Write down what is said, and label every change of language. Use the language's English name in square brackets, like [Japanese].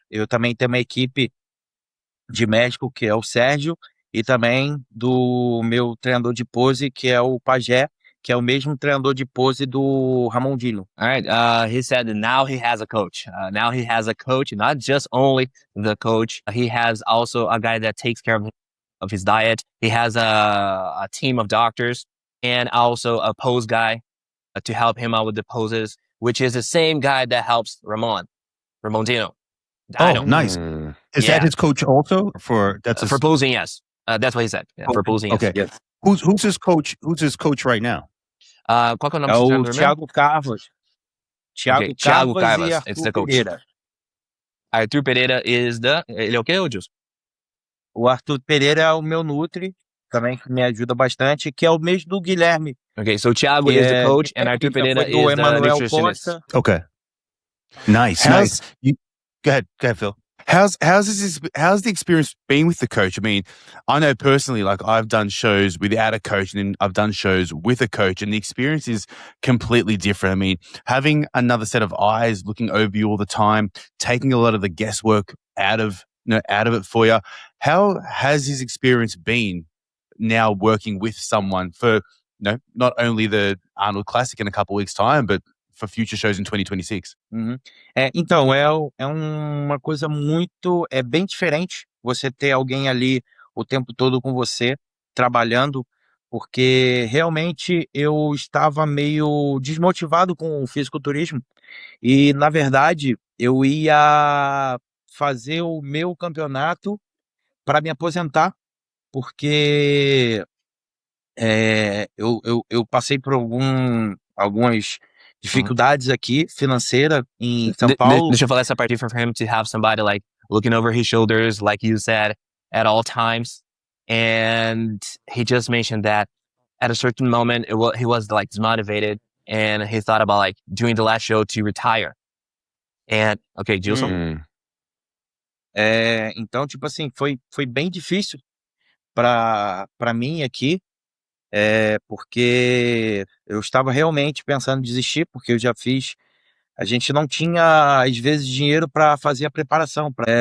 [Portuguese] Eu também tenho uma equipe de médico, que é o Sérgio, e também do meu treinador de pose, que é o Pajé, que é o mesmo treinador de pose do Ramondino. [English] All right. He said that now he has a coach. Now he has a coach, not just only the coach. He has also a guy that takes care of his diet. He has a team of doctors and also a pose guy to help him out with the poses, which is the same guy that helps Ramondino. Oh, nice. Is that his coach also for posing? Yes. That's what he said. Yeah, for posing. Okay. Yes. Who's his coach? Who's his coach right now? [Portuguese] Qual que é o nome do o treinador mesmo? Thiago Carvas. Thiago Carvas. E Arthur [English] It's the coach. [Portuguese] Pereira. Arthur Pereira ele é o quê, Odilson? O Arthur Pereira é o meu Nutri, também que me ajuda bastante, que é o mesmo do Guilherme. [English] Okay, so Thiago is the coach and Arthur Pereira is the nutritionist. Okay. Nice. Go ahead, Phil. How's the experience been with the coach? I mean, I know personally, like I've done shows without a coach, and then I've done shows with a coach, and the experience is completely different. I mean, having another set of eyes looking over you all the time, taking a lot of the guesswork out of it for you. How has his experience been now working with someone for not only the Arnold Classic in a couple of weeks' time, but for future shows in 2026? Uhum. [Portuguese] Então, uma coisa bem diferente você ter alguém ali o tempo todo com você, trabalhando, porque realmente eu estava meio desmotivado com o fisiculturismo e, na verdade, eu ia fazer o meu campeonato para me aposentar, porque eu passei por algumas dificuldades aqui, financeira, em São Paulo. Deixa eu falar essa parte [English] for him to have somebody like looking over his shoulders, like you said, at all times. And he just mentioned that at a certain moment, he was like desmotivated and he thought about like doing the last show to retire. And, okay, Gilson? [Portuguese] Então, tipo assim, foi bem difícil para mim aqui, porque eu estava realmente pensando em desistir, porque eu já fiz. A gente não tinha, às vezes, dinheiro para fazer a preparação.